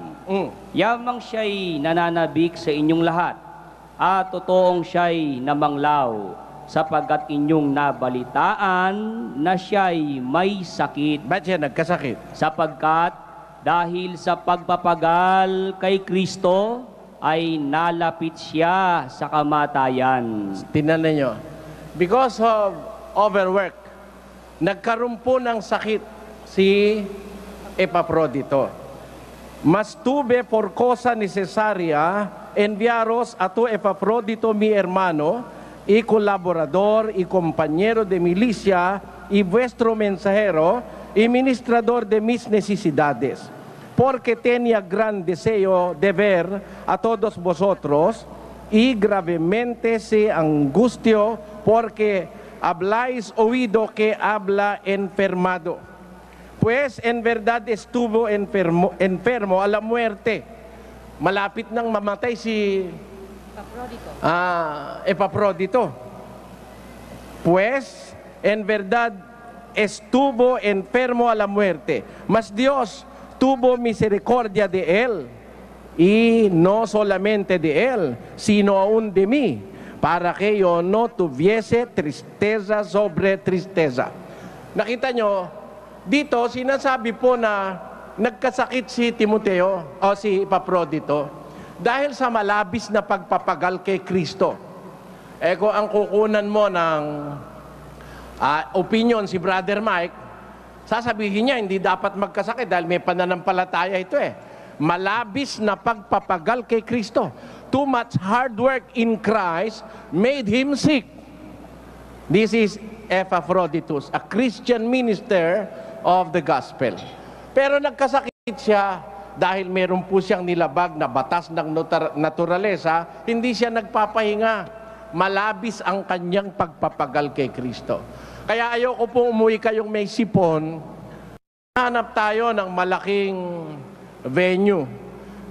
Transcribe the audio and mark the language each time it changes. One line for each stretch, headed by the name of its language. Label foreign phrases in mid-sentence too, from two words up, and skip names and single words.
Filipino: Yamang siya'y nananabik sa inyong lahat, at totoong siya'y namanglaw, sapagkat inyong nabalitaan na siya'y may sakit. Ba't siya nagkasakit? Sapagkat dahil sa pagpapagal kay Kristo ay nalapit siya sa kamatayan. Tingnan ninyo.
English: Because of overwork,
Filipino: nagkaroon po ng sakit si Epafrodito.
Spanish: Mas tuve por cosa necesaria enviaros a tu Epafrodito mi hermano y colaborador y compañero de milicia y vuestro mensajero y ministrador de mis necesidades, porque tenía gran deseo de ver a todos vosotros y gravemente se angustio porque habláis oído que habla enfermado. Pues en verdad estuvo enfermo a la muerte.
Filipino: Malapit nang mamatay si Epafrodito.
Spanish: Pues en verdad estuvo enfermo a la muerte, mas Dios tuvo misericordia de él, y no solamente de él, sino aún de mí, para que yo no tuviese tristeza sobre tristeza.
Filipino: Nakita nyo, dito sinasabi po na nagkasakit si Timoteo o si Epafrodito dahil sa malabis na pagpapagal kay Kristo. Kung ang kukunan mo ng opinion si Brother Mike, sasabihin niya hindi dapat magkasakit dahil may pananampalataya ito Malabis na pagpapagal kay Kristo.
English: Too much hard work in Christ made him sick. This is Epaphroditus, a Christian minister of the gospel.
Filipino: Pero nagkasakit siya dahil meron po siyang nilabag na batas ng naturalesa, hindi siya nagpapahinga. Malabis ang kanyang pagpapagal kay Kristo. Kaya ayoko po umuwi kayong may sipon. Hanap tayo ng malaking venue.